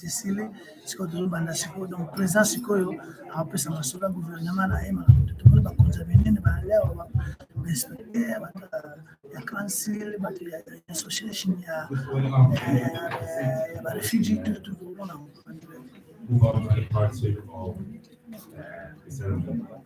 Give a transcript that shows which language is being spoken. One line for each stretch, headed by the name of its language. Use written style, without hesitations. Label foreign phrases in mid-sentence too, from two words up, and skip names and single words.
Lingala: esili siko tozobanda siko
French: donc président
Lingala: sikoyo apesa masola gouvernement na ema tomoni bakonzi benene balewa bainspecteur bato ya council bato ya association ya barefugee tozomona
English: move on to the part two of the ceremony.